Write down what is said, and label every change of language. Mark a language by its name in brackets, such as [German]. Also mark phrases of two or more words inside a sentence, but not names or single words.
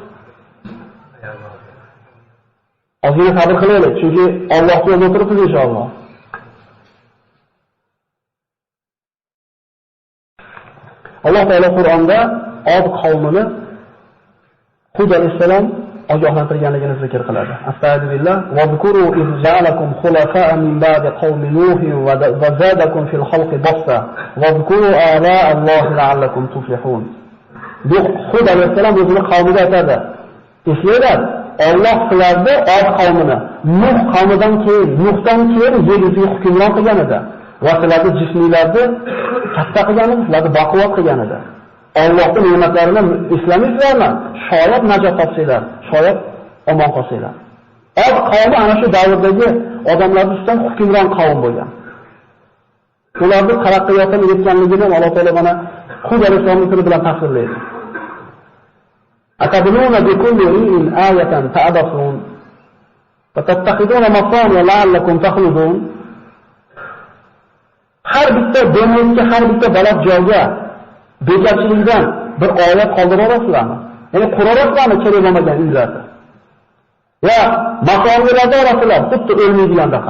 [Uzbek] Ozgina sabr qilaylik, chunki Allohga yo'lda o'tiribmiz inshaalloh. Alloh taolo Qur'onda Od qavmini Hud alayhissalom ogohlantirganligini zikr qiladi. [Arabic] أستغفر الله واذكروا إذ جعلكم خلفاء من بعد قوم نوح وزادكم في الخلق بسطة واذكروا آلاء الله لعلكم تفلحون. [Uzbek] Bu Hud alayhissalom o'zining qavmiga aytadi. Eslanglar, Alloh sizlarni Od qavmini Nuh qavmidan keyin, Nuhdan keyin yer yuziga hukmron qilgan edi. Va sizlarni jisminglarni katta qilgan edi, sizlarni baquvvat qilgan edi. Allohning ne'matlarini eslamaysizlarmi? Shoyat najot topsanglar, shoyat omon qolsanglar. Od qavmi ana shu davrdagi odamlar ustidan hukmron qavm bo'lgan. Ularning taraqqiyotini yetganligini Alloh taolo mana Hud alayhissalomning tili bilan tasvirlaydi. [Arabic] أتبنون بكل ريع آية تعبثون وتتخذون مصانع لعلكم تخلدون. [Uzbek] Har bitta denizga, har bitta baland joyga bekorchilikdan bir oyat qoldirasizlarmi? Ya'ni qurarasizlarmi kerak bo'lmagan uylarni? Va masoniyalarda orasizlar, xuddi o'lmaydigandaqa.